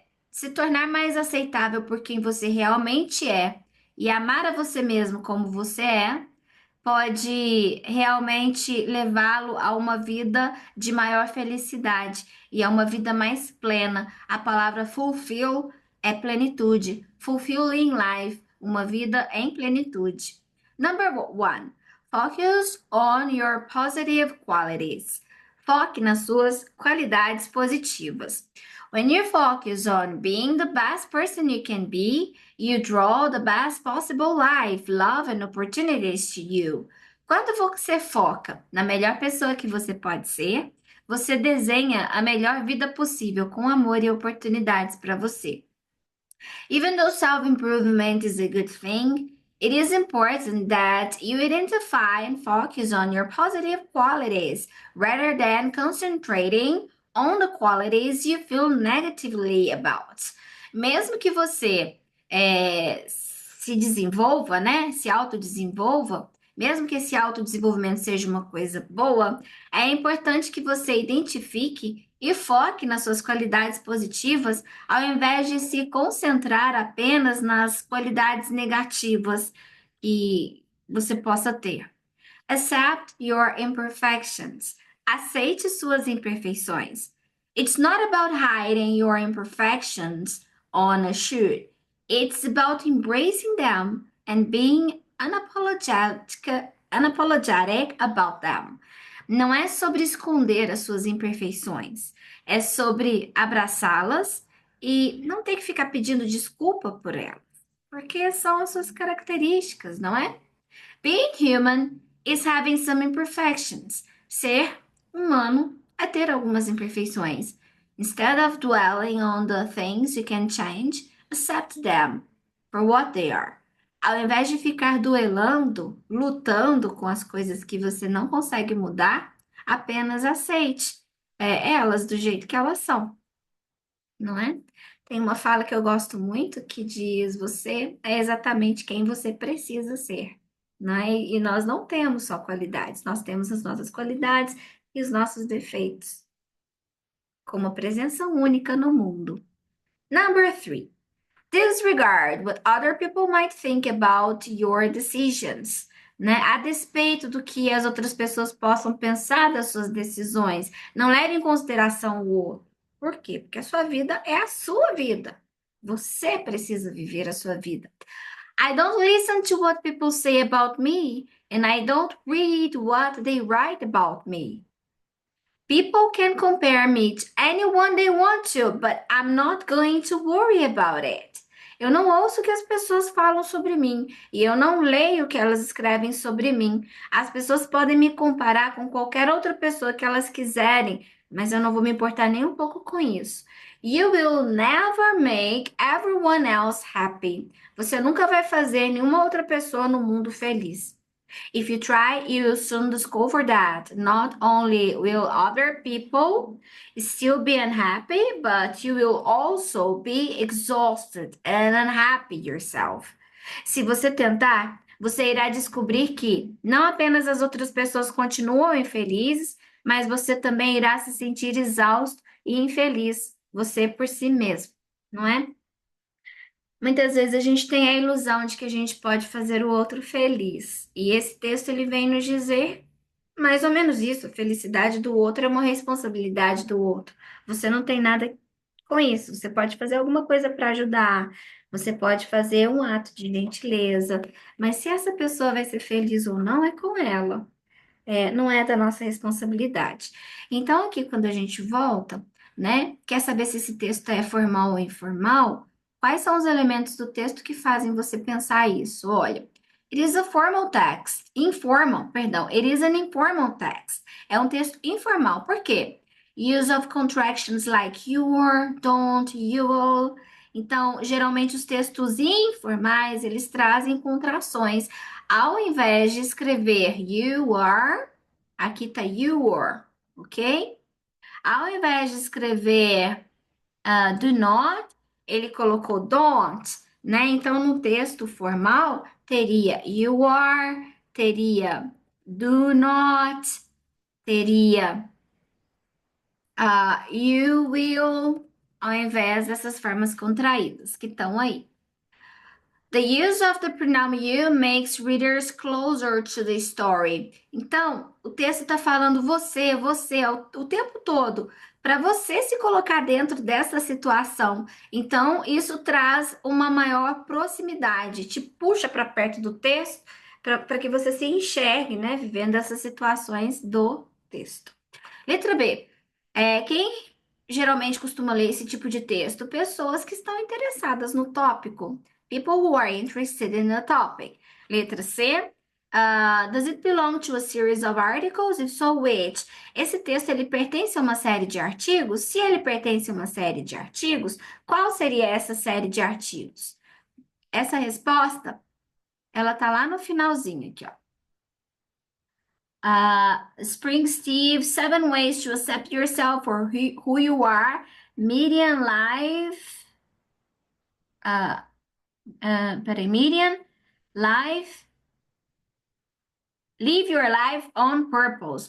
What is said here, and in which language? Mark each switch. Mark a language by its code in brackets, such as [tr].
[pt] Se tornar mais aceitável por quem você realmente é e amar a você mesmo como você é pode realmente levá-lo a uma vida de maior felicidade e a uma vida mais plena. A palavra fulfill é plenitude. [en] Fulfilling life, [pt] uma vida em plenitude. [en] Number one, focus on your positive qualities. [pt] Foque nas suas qualidades positivas. [en] When you focus on being the best person you can be, you draw the best possible life, love and opportunities to you. [pt] Quando você foca na melhor pessoa que você pode ser, você desenha a melhor vida possível com amor e oportunidades para você. [en] Even though self-improvement is a good thing, it is important that you identify and focus on your positive qualities rather than concentrating on the qualities you feel negatively about. [pt] Mesmo que você se desenvolva, né? Se autodesenvolva, mesmo que esse autodesenvolvimento seja uma coisa boa, é importante que você identifique e foque nas suas qualidades positivas, ao invés de se concentrar apenas nas qualidades negativas que você possa ter. [en] Accept your imperfections. [pt] Aceite suas imperfeições. [en] It's not about hiding your imperfections on a shoot. It's about embracing them and being unapologetic about them. [pt] Não é sobre esconder as suas imperfeições, é sobre abraçá-las e não ter que ficar pedindo desculpa por elas, porque são as suas características, não é? [en] Being human is having some imperfections. [pt] Ser humano é ter algumas imperfeições. [en] Instead of dwelling on the things you can change, accept them for what they are. [pt] Ao invés de ficar duelando, lutando com as coisas que você não consegue mudar, Apenas aceite elas do jeito que elas são, não é? Tem uma fala que eu gosto muito que diz: você é exatamente quem você precisa ser, não é? E nós não temos só qualidades, nós temos as nossas qualidades e os nossos defeitos, como uma presença única no mundo. [en] Number three. Disregard what other people might think about your decisions, né? [pt] A despeito do que as outras pessoas possam pensar das suas decisões, não leve em consideração o outro. Por quê? Porque a sua vida é a sua vida. Você precisa viver a sua vida. [en] I don't listen to what people say about me, and I don't read what they write about me. People can compare me to anyone they want to, but I'm not going to worry about it. [pt] Eu não ouço o que as pessoas falam sobre mim e eu não leio o que elas escrevem sobre mim. As pessoas podem me comparar com qualquer outra pessoa que elas quiserem, mas eu não vou me importar nem um pouco com isso. [en] You will never make everyone else happy. [pt] Você nunca vai fazer nenhuma outra pessoa no mundo feliz. [en] If you try, you will soon discover that not only will other people still be unhappy, but you will also be exhausted and unhappy yourself. [pt] Se você tentar, você irá descobrir que não apenas as outras pessoas continuam infelizes, mas você também irá se sentir exausto e infeliz, você por si mesmo, não é? Muitas vezes a gente tem a ilusão de que a gente pode fazer o outro feliz. E esse texto ele vem nos dizer mais ou menos isso. A felicidade do outro é uma responsabilidade do outro. Você não tem nada com isso. Você pode fazer alguma coisa para ajudar. Você pode fazer um ato de gentileza. Mas se essa pessoa vai ser feliz ou não, é com ela. Não é da nossa responsabilidade. Então, aqui, quando a gente volta, né, quer saber se esse texto é formal ou informal? Quais são os elementos do texto que fazem você pensar isso? Olha, [en] it is a formal text. [pt] Informal, perdão, [en] it is an informal text. [pt] É um texto informal. Por quê? [en] Use of contractions like your, don't, you will. [pt] Então, geralmente os textos informais, eles trazem contrações. Ao invés de escrever [en] you are, [pt] aqui tá [en] you are, [pt] ok? Ao invés de escrever [en] do not, [pt] ele colocou [en] don't, [pt] né? Então, no texto formal, teria [en] you are, [pt] teria [en] do not, [pt] teria [en] you will, [pt] ao invés dessas formas contraídas que estão aí. [en] The use of the pronoun you makes readers closer to the story. [pt] Então, o texto está falando você, o tempo todo, para você se colocar dentro dessa situação. Então, isso traz uma maior proximidade, te puxa para perto do texto, para que você se enxergue, né, vivendo essas situações do texto. Letra B. Quem geralmente costuma ler esse tipo de texto? Pessoas que estão interessadas no tópico. [en] People who are interested in the topic. [pt] Letra C. [en] Does it belong to a series of articles? If so, which? [pt] Esse texto ele pertence a uma série de artigos? Se ele pertence a uma série de artigos, qual seria essa série de artigos? Essa resposta, ela tá lá no finalzinho aqui, ó. [en] Spring Steve, Seven Ways to Accept Yourself for Who You Are, Median Life, Median Life, Live Your Life on Purpose.